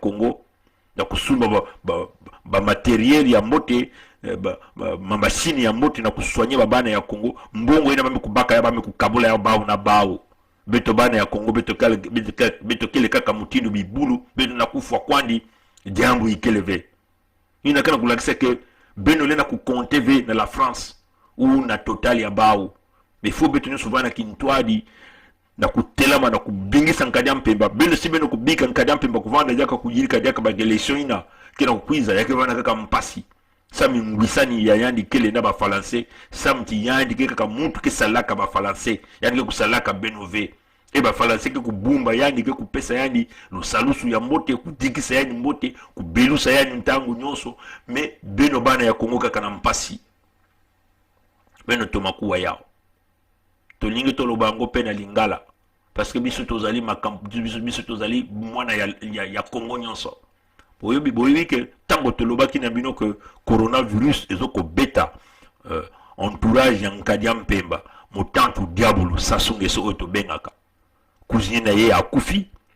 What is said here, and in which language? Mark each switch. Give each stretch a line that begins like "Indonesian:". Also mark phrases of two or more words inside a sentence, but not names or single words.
Kongo: Kongo na kusumba ba materiel ya mbote ma machine ya mbote na kuswanya bana ya Kongo mbongo ina bame kubaka ya bame kukabula ya bao na bao beto bana ya Kongo beto kele kaka mutindo bibulu beto na kufwa kwandi jambo ikeleve ina kana kulakisa ke beno lena ku compter ve na la France ou na total ya bao
French: mais faut
Kongo: beto nyonso bana kintwadi na kutelama na kubingisa nkadi mpemba bendo si beno kubika nkadi mpemba kuvanda jaka kujirika jaka ba election ina kina kukwiza yake bana kaka mpasi sami ngwisani ya yandi kele na ba français samti yandi kaka muntu ke salaka ba français yandi ke kusalaka benove e ba français ke kubumba yandi ke kupesa yandi lusalusu ya mbote kudikisa yandi mbote kubelusa yandi ntango nyonso me beno bana ya Kongo kaka na mpasi beno tomakuwa yao
Lingala: tolingi tolobango pe na lingala
French: parce que
Lingala: biso tozali makambo biso tozali mwana ya Kongo nyonso boyebi ke tango tolobaki na bino que coronavirus ezoko beta entourage ya nkadi mpemba motantu diabolo sasungeso oyo tobengaka cousine na ye akufi